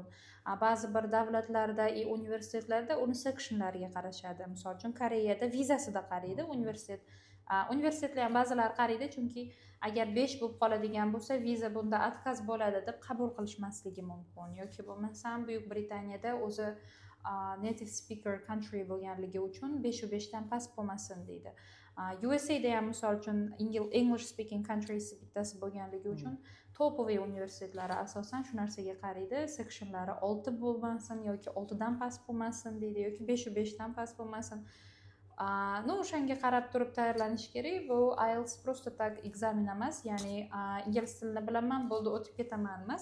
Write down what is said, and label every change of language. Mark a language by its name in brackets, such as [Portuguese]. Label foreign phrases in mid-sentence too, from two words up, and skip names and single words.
[Uzbek] Ba'zi bir davlatlarda universitetlarda uni sectionlarga qarashadi. Misol uchun Koreyada vizasida qaraydi universitet. Universitetlar ham ba'zilari qaraydi, chunki agar 5 bo'lib qoladigan bo'lsa, viza bunda отказ bo'ladi deb qabul qilishmasligi mumkin. Yoki bo'lmasam Buyuk Britaniyada o'zi [English] native speaker country [Uzbek] bo'lganligi uchun 5/5 dan past bo'lmasin deydi. USA da ham misol uchun [English] English speaking countries [Uzbek] bittasi bo'lganligi uchun topoviy universitetlari asosan shu narsaga qaraydi. Sectionlari 6 bo'lmasin yoki 6 dan past bo'lmasin deydi yoki 5/5 dan past bo'lmasin. O'shanga qarab turib tayyorlanish kerak. Bu IELTS [Russian] просто так [Uzbek] ekzamen emas, ya'ni ingliz tilini bilaman, bo'ldi o'tib ketaman emas.